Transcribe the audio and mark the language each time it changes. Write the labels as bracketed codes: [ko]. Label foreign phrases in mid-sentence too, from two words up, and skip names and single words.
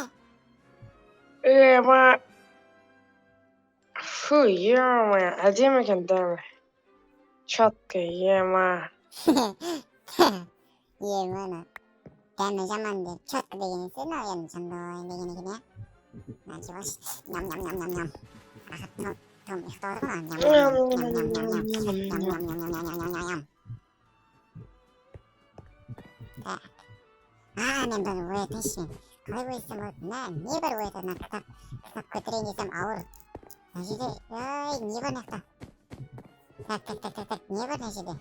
[kk] ей-ма. Ей-ма, әдемі екен дәмі. Четко, ей-ма. Мына дәмі жаман деп четко деген есе, мынау жынды деген екен, Началось. Ням-ням-ням-ням-ням. Том ұйықтап отыр ғой. Ням-ням-ням-ням-ням-ням-ням-ням-ням-ням. Мен бұны оятайыншы мен. Қалай оятсам болады? Не бар оятады? Кітап көтерейін десем ауыр. Мына жерде, не бар мына Так, не бар мына жерде?